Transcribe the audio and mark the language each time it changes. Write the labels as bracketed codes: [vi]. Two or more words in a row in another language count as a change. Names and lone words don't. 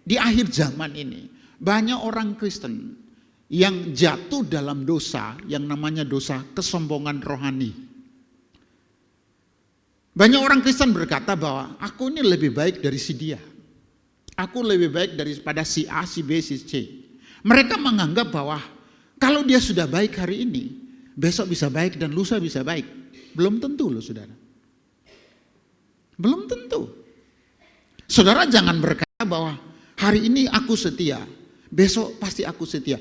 [id] Di akhir zaman ini banyak orang Kristen yang jatuh dalam dosa yang namanya dosa kesombongan rohani. Banyak orang Kristen berkata bahwa aku ini lebih baik dari si dia. Aku lebih baik daripada si A, si B, si C. Mereka menganggap bahwa kalau dia sudah baik hari ini, besok bisa baik dan lusa bisa baik. Belum tentu loh saudara. Belum tentu. Saudara jangan berkata bahwa hari ini aku setia, besok pasti aku setia.